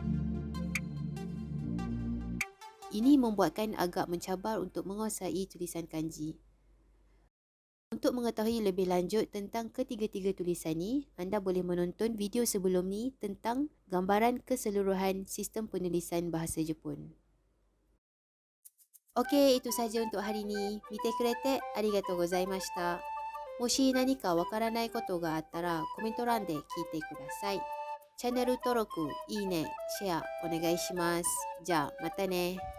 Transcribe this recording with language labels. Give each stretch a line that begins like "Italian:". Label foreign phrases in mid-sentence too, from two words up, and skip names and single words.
Malay: Ini membuatkan agak mencabar untuk menguasai tulisan kanji. Untuk mengetahui lebih lanjut tentang ketiga-tiga tulisan ni, anda boleh menonton video sebelum ni tentang gambaran keseluruhan sistem penulisan bahasa Jepun. Okey, itu sahaja untuk hari ni.
Japanese: 見てくれてありがとうございました。もし何かわからないことがあったらコメント欄で聞いてください. チャンネル登録、いいね、シェアお願いします。じゃあまたね。